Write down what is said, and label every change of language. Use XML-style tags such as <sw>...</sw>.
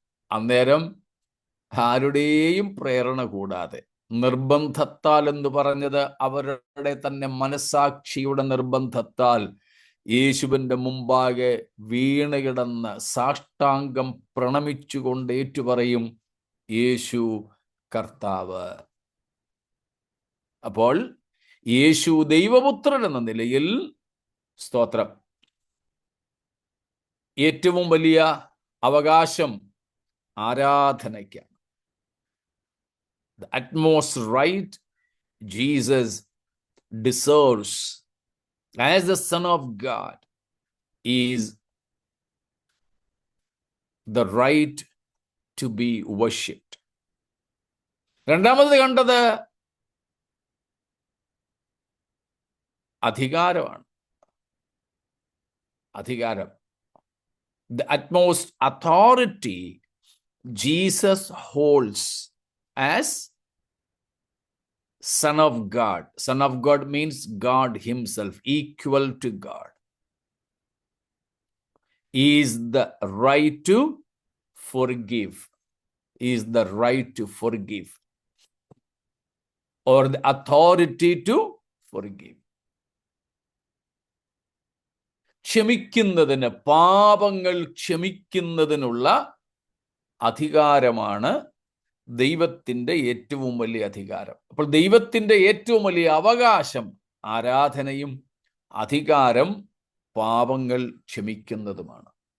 <ml>അന്നേരം ആരുടെയും പ്രേരണ കൂടാതെ, നിർബന്ധത്താൽ എന്ന് പറഞ്ഞത് അവരുടെ തന്നെ മനസാക്ഷിയുടെ നിർബന്ധത്താൽ യേശുവിൻ്റെ മുമ്പാകെ വീണ് കിടന്ന് സാഷ്ടാംഗം പ്രണമിച്ചുകൊണ്ട് ഏറ്റുപറയും, യേശു കർത്താവ്. അപ്പോൾ യേശു ദൈവപുത്രൻ എന്ന നിലയിൽ, സ്തോത്രം, ഏറ്റവും വലിയ അവകാശം ആരാധനയ്ക്കാണ്.</ml> <en>The utmost right Jesus deserves as the Son of God is the right to be worshipped.</en> <ml>രണ്ടാമത് കണ്ടത് അധികാരമാണ്. അധികാരം.</ml> <en>The utmost authority Jesus holds as Son of God. Son of God means God himself, equal to God. Is the right to forgive. Is the right to forgive. Or the authority to forgive.</en> <ml>ക്ഷമിക്കുന്നതിന്, പാപങ്ങൾ ക്ഷമിക്കുന്നതിനുള്ള അധികാരമാണ് ദൈവത്തിൻ്റെ ഏറ്റവും വലിയ അധികാരം. അപ്പോൾ ദൈവത്തിൻ്റെ ഏറ്റവും വലിയ അവകാശം ആരാധനയും അധികാരം പാപങ്ങൾ ക്ഷമിക്കുന്നതുമാണ്.</ml>